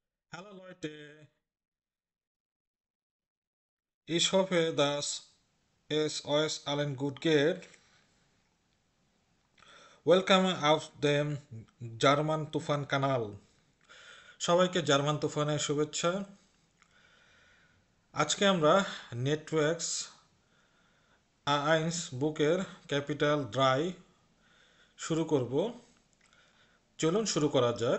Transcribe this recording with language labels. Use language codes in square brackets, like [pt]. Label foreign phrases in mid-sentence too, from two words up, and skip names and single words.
[de] Hallo Leute, ich hoffe, dass es euch allen gut geht. Willkommen auf dem জার্মান তুফান কানাল। [bn] সবাইকে জার্মান তুফানের শুভেচ্ছা। আজকে আমরা নেটওয়ার্কস আইন্স বুকের [de] Kapitel drei [bn] শুরু করব। চলুন শুরু করা যাক।